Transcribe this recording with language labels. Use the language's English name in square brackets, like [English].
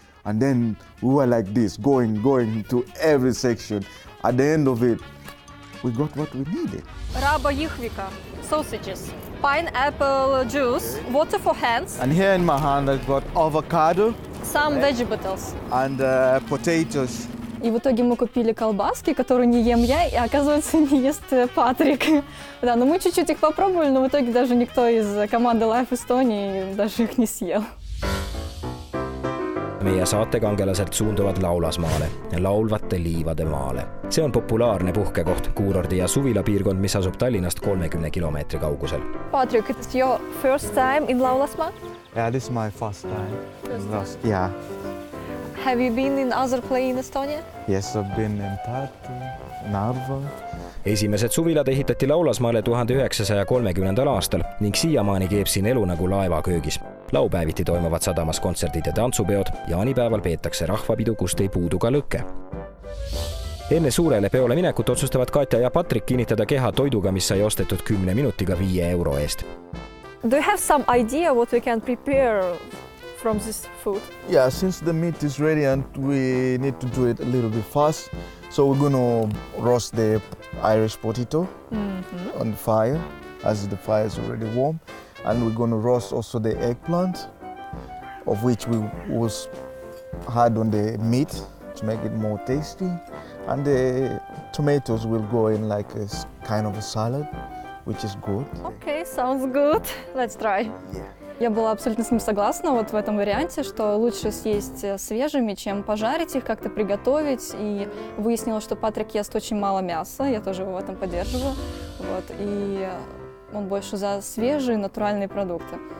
[English] And then we were like this, going to every section. At the end of it, we got what we needed. Raba yichvika, sausages, pineapple juice, water for hands, And here in my hand, I've got avocado some vegetables. and potatoes. [Russian] И в итоге мы купили колбаски, которые не ем я, и оказывается не ест Патрик. Да, но мы чуть-чуть их попробовали, но в итоге даже никто из команды Life Estonia даже их не съел. [Estonian] Meie saatekangelaselt suunduvad Laulasmaale, laulvate liivade maale. See on populaarne puhkekoht, kuurordi ja suvilapiirkond, mis asub Tallinnast 30 kilomeetri kaugusel. [English] Patrick, it's your first time in Laulasmaa? Yeah, this is my first time. Yeah. Have you been in other place in Estonia? Yes, I've been in Tartu, Narva. [Estonian] Esimesed suvilad ehitati Laulasmaale 1930. aastal ning siiamaani keeb siin elu nagu laevaköögis. Laupäeviti toimuvad sadamas kontserdid ja tantsupeod, jaanipäeval peetakse rahvapidu, kust ei puudu ka lõkke. Enne suurele peole minekut otsustavad Katja ja Patrik kinnitada keha toiduga, mis sai ostetud 10 minutiga 5 euro eest. [English] Do you have some idea what we can prepare from this food? Yeah, since the meat is ready and we need to do it a little bit fast, so we're going to roast the Irish potato on the fire, as the fire is already warm. And we're going to roast also the eggplant, of which we was had on the meat to make it more tasty. And the tomatoes will go in like a kind of a salad, which is good. Okay, sounds good. Let's try. [Russian] Я была абсолютно с ним согласна вот в этом варианте, что лучше съесть свежими, чем пожарить их, как-то приготовить. И выяснила, что Патрик ест очень мало мяса, я тоже его в этом поддерживаю. Вот, и он больше за свежие натуральные продукты.